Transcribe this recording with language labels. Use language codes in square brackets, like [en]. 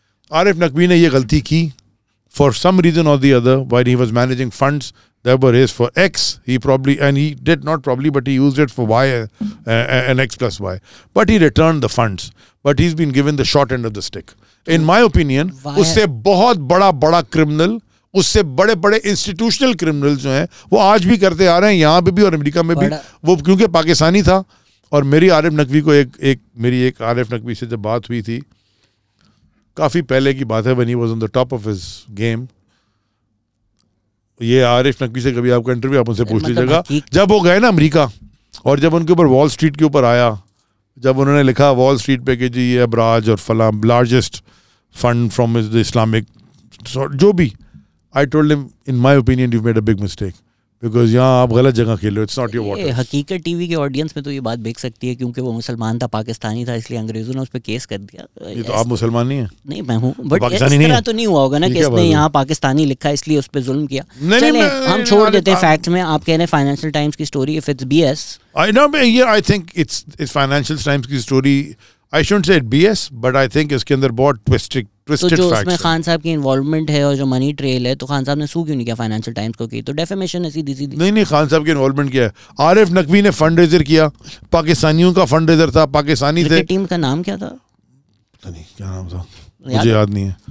[ur] عارف نقوی نے یہ غلطی کی [en] for some reason or the other while he was managing funds that were raised for X. He probably, and he did not probably, but he used it for Y and X plus Y. But he returned the funds. But he's been given the short end of the stick. In my opinion, [ur] اس سے بہت بڑا criminal, اس سے بڑے institutional criminal جو ہیں وہ آج بھی کرتے آ رہے ہیں, یہاں پہ بھی اور امریکہ میں بھی. وہ کیونکہ پاکستانی تھا. اور میری عارف نقوی کو میری عارف نقوی سے جب بات ہوئی تھی, کافی پہلے کی بات ہے, [en] when he was on the top of his game. [ur] یہ عارف نقوی سے کبھی آپ کا انٹرویو آپ ان سے پوچھ لیجیے گا. جب وہ گئے نا امریکہ, اور جب ان کے اوپر وال اسٹریٹ کے اوپر آیا, جب انہوں نے لکھا وال اسٹریٹ پہ کہ جی یہ ابراج اور فلاں largest fund from the Islamic جو بھی, [en] I told ہم in my opinion you made a big mistake because [ur] یہاں آپ غلط جگہ کھیل رہے ہو, [en] It's not your water. [ur] حقیقت ٹی وی کے آڈینس میں تو یہ بات بیک سکتی ہے کیونکہ وہ مسلمان تھا, پاکستانی تھا, اس لیے انگریزوں نے اس پہ کیس کر دیا. یہ تو آپ مسلمان نہیں ہیں. نہیں میں ہوں, بٹ اس طرح تو نہیں ہوا ہوگا نا کہ اس نے یہاں پاکستانی لکھا اس لیے اس پہ ظلم کیا. چلیں ہم چھوڑ دیتے ہیں فیکٹس میں. آپ کہہ رہے ہیں فائنینشیل ٹائمز کی story, if it's B S, [en] I think it's financial times کی اسٹوری. I shouldn't say BS, but I think [ur] اس کے اندر بہت [en] twisted facts. [ur] تو جو اس میں خان صاحب کی انوالومنٹ ہے اور جو منی ٹریل ہے, تو خان صاحب نے سو کیوں نہیں کیا فائنینشیل ٹائمز کو کی؟ تو ڈیفیمیشن ہے سیدھی. نہیں خان صاحب کی انوالومنٹ کیا ہے. عارف نقوی نے فنڈ ریزر کیا, پاکستانیوں کا فنڈ ریزر تھا, پاکستانی تھے. ٹیم کا نام کیا تھا؟ پتہ نہیں کیا نام تھا, مجھے یاد نہیں ہے.